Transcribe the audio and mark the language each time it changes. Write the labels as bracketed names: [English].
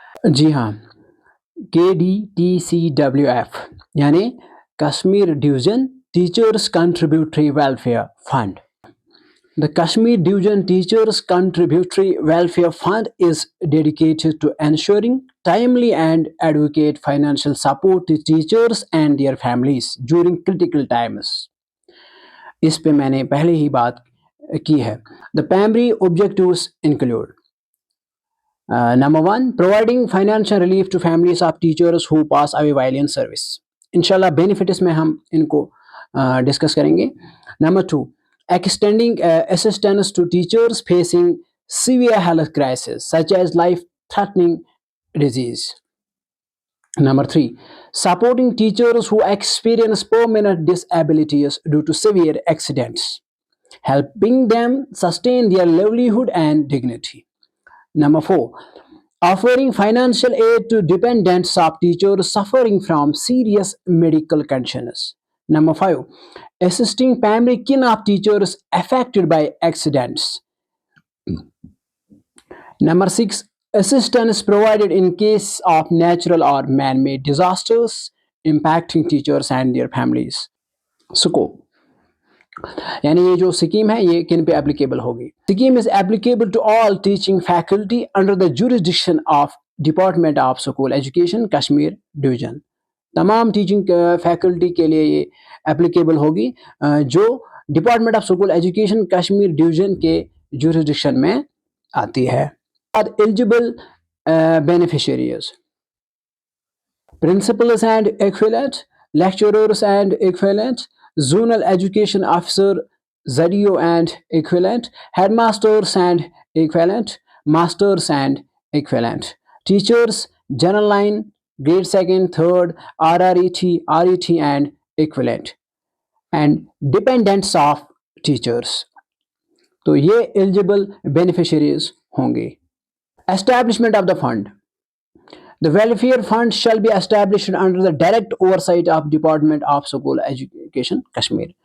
[Urdu] جی ہاں، KDTCWF یعنی Kashmir division teachers contributory welfare fund. [English] The Kashmir Division Teachers Contributory Welfare Fund is dedicated to ensuring timely and adequate financial support to teachers and their families during critical times. [Urdu] اس پہ میں نے پہلے ہی بات کی ہے۔ [English] The primary objectives include Number 1, providing financial relief to families of teachers who pass away while in service. [Urdu] انشاءاللہ benefits میں ہم ان کو ڈسکس کریں گے۔ [English] Number 2, extending assistance to teachers facing severe health crises such as life-threatening disease. Number 3, supporting teachers who experience permanent disabilities due to severe accidents, helping them sustain their livelihood and dignity. Number 4, offering financial aid to dependents of teachers suffering from serious medical conditions. Number 5, assisting family kin of teachers affected by accidents. Number 6, assistance provided in case of natural or man-made disasters impacting teachers and their families. Scope [Urdu] یعنی یہ جو scheme ہے یہ کن پہ applicable ہوگی؟ [English] scheme is applicable to all teaching faculty under the jurisdiction of [Urdu] department of school education Kashmir division. تمام teaching faculty کے لیے یہ اپلیکیبل ہوگی جو department of school education Kashmir division کے جورسڈکشن میں آتی ہے. [English] Eligible beneficiaries: principals and equivalent, lecturers and equivalent, zonal education officer ZEO and equivalent, head masters and equivalent, masters and equivalent, teachers general line grade second third RRET and equivalent, and dependents of teachers. [Urdu] تو یہ eligible beneficiaries ہوں گے. [English] Establishment of the fund: the welfare fund shall be established under the direct oversight of Department of School Education Kashmir.